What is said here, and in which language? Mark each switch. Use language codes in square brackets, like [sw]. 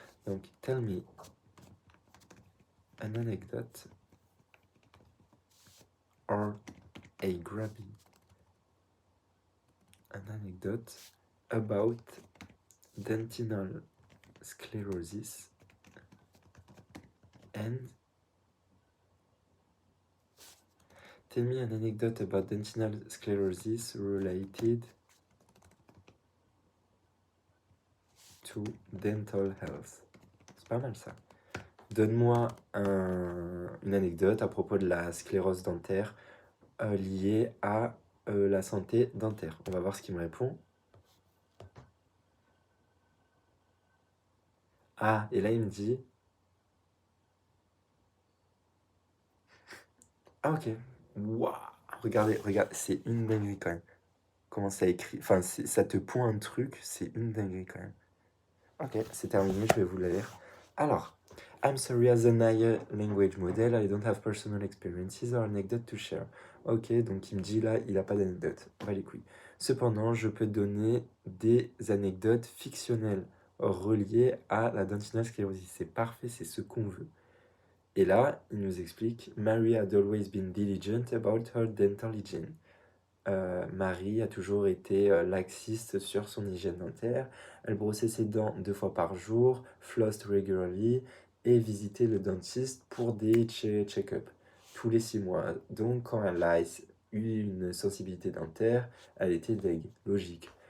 [en] Donc, tell me an anecdote or a grabbing an anecdote about dentinal sclerosis and tell me an anecdote about dentinal sclerosis related to dental health. [fr] C'est pas mal ça. Donne-moi une anecdote à propos de la sclérose dentaire liée à la santé dentaire. On va voir ce qu'il me répond. Ah, et là il me dit... Ah ok. Waouh. Regardez, regarde, c'est une dinguerie quand même. Comment ça écrit... Enfin, ça te pond un truc, c'est une dinguerie quand même. Ok, c'est terminé, je vais vous la lire. [en] Alors, I'm sorry, as an AI language model, I don't have personal experiences or anecdote to share. [fr] Ok, donc il me dit là, il n'a pas d'anecdote. On va les couilles. Cependant, je peux donner des anecdotes fictionnelles reliées à la dentinal sclérosis. C'est parfait, c'est ce qu'on veut. Et là, il nous explique [en] Mary had always been diligent about her dental hygiene. [fr] Marie a toujours été laxiste sur son hygiène dentaire. Elle brossait ses dents 2 fois par jour, [en] flossed regularly [fr] et visitait le dentiste pour des check-up tous les 6 mois. Donc, quand elle a eu une sensibilité dentaire, elle était deg, logique.